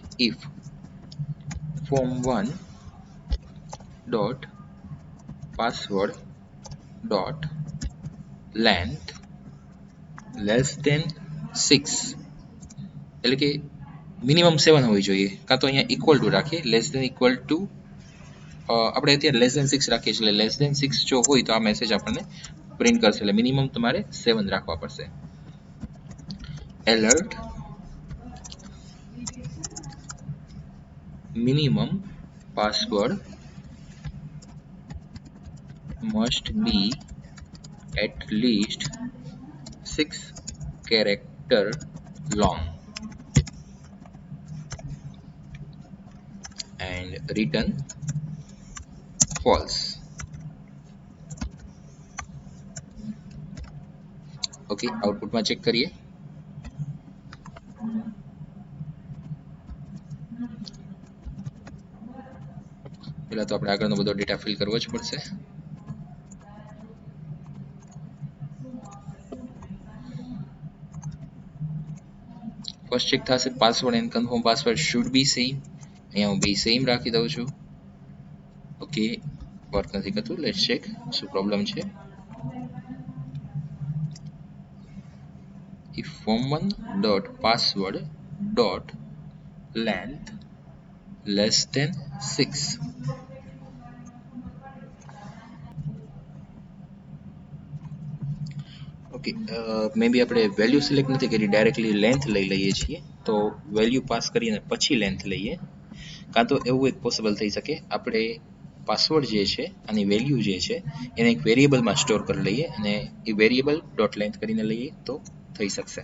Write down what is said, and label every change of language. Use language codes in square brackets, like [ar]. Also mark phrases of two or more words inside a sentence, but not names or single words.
[en] if form1 dot password dot length less than 6, [gu] એટલે કે મિનિમમ 7 હોવી જોઈએ, કાં તો અહીંયા [en] equal to [gu] રાખીએ [en] less than equal to, [gu] આપણે અત્યારે [en] less than 6 [gu] રાખીએ છીએ એટલે [en] less than 6 [gu] જો હોય તો આ મેસેજ આપણને પ્રિન્ટ કરશે, એટલે મિનિમમ તમારે 7 રાખવા પડશે. [en] એલર્ટ minimum password must be at least 6 character long and return false. [gu] Okay, output માં ચેક કરીએ. પહેલા તો આપણે આગળનો બધો ડેટા ફિલ કરવો જ પડશે. [en] first check થશે password and confirm password should be same. [gu] અહીંયા હું બે સેમ રાખી દઉં છું. ઓકે, વર્ક નથી કરતું. [en] let's check [gu] શું પ્રોબ્લેમ છે. [en] if form1 dot password dot length less than 6, [gu] ઓકે, [en] may be [gu] આપણે વેલ્યુ સિલેક્ટ નથી કરી, ડાયરેક્ટલી લેન્થ લઈ લઈએ છીએ. તો વેલ્યુ પાસ કરીને પછી લેન્થ લઈએ, કાં તો એવું એક પોસિબલ થઈ શકે આપણે પાસવર્ડ જે છે અને વેલ્યુ જે છે એને એક વેરિયેબલમાં સ્ટોર કરી લઈએ અને એ [en] variable dot length [gu] કરીને લઈએ તો થઈ શકશે.